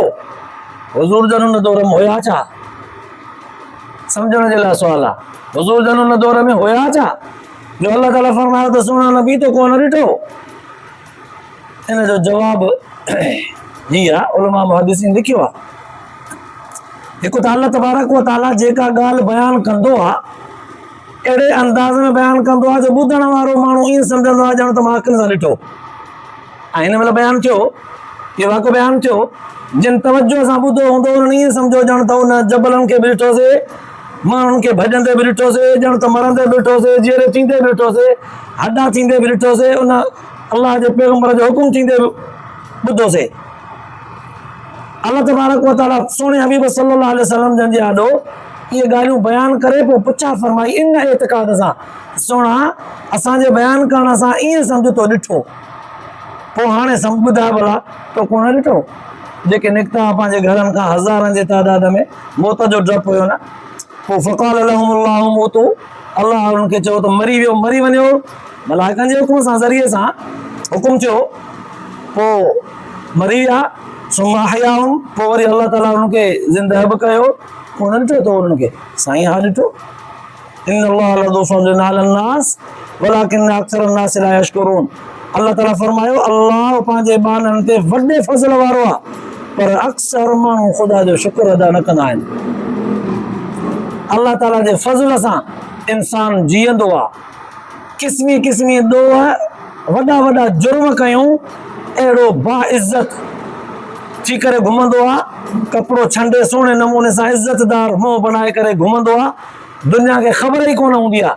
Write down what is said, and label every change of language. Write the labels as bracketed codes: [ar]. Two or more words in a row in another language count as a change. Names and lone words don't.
[sd] हुज़ूर जन हुन दौर में हुया छा? सम्झण जे लाइ सुवाल आहे। हुज़ूर जन हुन दौर में हुया छा जो अल्लाह ताला फरमायो त सुहिणा नबी तो कोन ॾिठो? इन जो जवाब जी आहे, उलमा मुहद्दिसीन लिखियो आहे। हिकु त [ar] الله تبارك وتعالى [sd] जेका ॻाल्हि बयानु कंदो आहे अहिड़े अंदाज़ में बयानु कंदो आहे जो ॿुधण वारो माण्हू ईअं सम्झंदो आहे ॼण त मां अखियुनि सां ॾिठो। ऐं हिन महिल बयानु थियो, इहो वाक़ियो बयानु थियो, जिन तवजो सां ॿुधो हूंदो उन्हनि ईअं सम्झो ॼण त उन जबलनि खे बि ॾिठोसीं, माण्हुनि खे भॼंदे बि ॾिठोसीं, ॼण त मरंदे बि ॾिठोसीं, जीअरे थींदे बि ॾिठोसीं, हॾा थींदे बि ॾिठोसीं, उन अलाह जे पैगम्बर जो हुकुम थींदे बि ॿुधोसीं। [ar] الله تبارك وتعالى [sd] सोने हबीब [ar] صلى الله عليه وسلم [sd] जन जे आॾो इहे ॻाल्हियूं बयानु करे पोइ पुछा फरमाई, इन एतिक़ाद सां, सुहिणा असांजे बयानु करण सां ईअं सम्झ तो ॾिठो, पोइ हाणे ॿुधाए भला तो कोन ॾिठो? जेके निकिता पंहिंजे घरनि खां हज़ारनि जे तइदाद में, मौत जो डपु हुयो न। पोइ [ar] فقال لهم الله موتوا, [sd] अलाह उन्हनि खे चयो त मरी वियो, मरी वञो, मलाइकनि जे हुकुम सां, ज़रिए सां हुकुम थियो, पोइ मरी विया। [ar] ثم أحياهم, [sd] पोइ वरी अल्लाह ताला उनखे ज़िंदा बि कयो। कोन ॾिठो तो उन्हनि खे? साईं हा ॾिठो। [ar] إن الله لذو فضل على الناس ولكن أكثر الناس لا يشكرون, [sd] अल्लाह ताला फरमायो अल्लाह पंहिंजे बाननि ते वॾे फज़ल वारो आहे, पर अक्सर माण्हू ख़ुदा जो शुक्र अदा न कंदा आहिनि। अल्लाह ताला जे फज़ल सां इंसान जीअंदो आहे, क़िस्मी क़िस्मी ॾोह वॾा वॾा जुर्म कयूं, अहिड़ो बाइज़त थी करे घुमंदो आहे, कपिड़ो छंडे सुहिणे नमूने सां इज़तदार मुंहुं बनाए करे घुमंदो आहे, दुनिया खे ख़बर ई कोन हूंदी आहे।